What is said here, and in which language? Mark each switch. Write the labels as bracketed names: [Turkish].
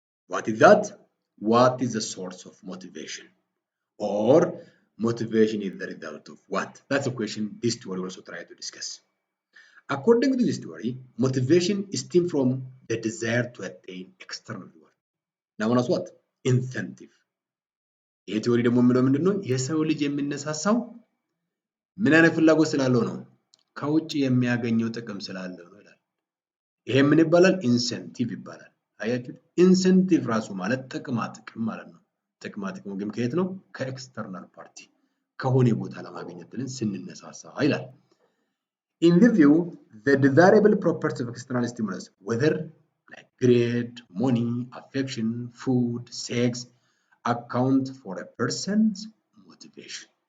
[English] What is that? What is the source of motivation? Or motivation is the result of what? That's a question this theory also try to discuss. According to this theory, motivation is stemmed from the desire to attain external reward. Known as what? Incentive. [Amharic] ይህ ቲዮሪ ደግሞ የሚለው ምንድነው? የሰው ልጅ የሚነሳሳው ምን አይነት ፍላጎት ስላለው ነው? ከውጭ የሚያገኘው ጥቅም ስላለው ነው ይላል። ይሄ ምን ይባላል? ኢንሴንቲቭ ይባላል። አያችሁ? ኢንሴንቲቭ ራሱ ማለት ጥቅማ ጥቅም ማለት ነው። ጥቅማ ጥቅሙ ግን ከየት ነው? ከኤክስተርናል ፓርቲ ከሆነ ቦታ ለማግኘት ብለን ስንነሳሳ ይላል። [English] In this view, the desirable properties of external stimulus, whether like grade, money, affection, food, sex, account for a person's motivation.